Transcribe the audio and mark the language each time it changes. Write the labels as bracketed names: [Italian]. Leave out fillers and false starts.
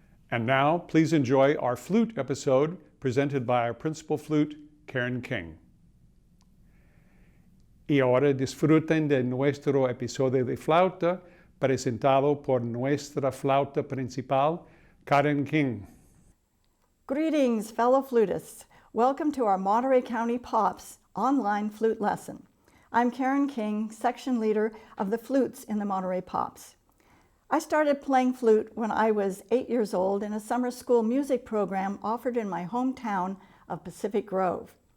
[English] And now, please enjoy our flute episode presented by our principal flute, Karen King. [Spanish] Y ahora disfruten de nuestro episodio de flauta presentado por nuestra flauta principal, Karen King. [English] Greetings, fellow flutists. Welcome to our Monterey County Pops online flute lesson. I'm Karen King, section leader of the flutes in the Monterey Pops. I started playing flute when I was 8 years old in a summer school music program offered in my hometown of Pacific Grove.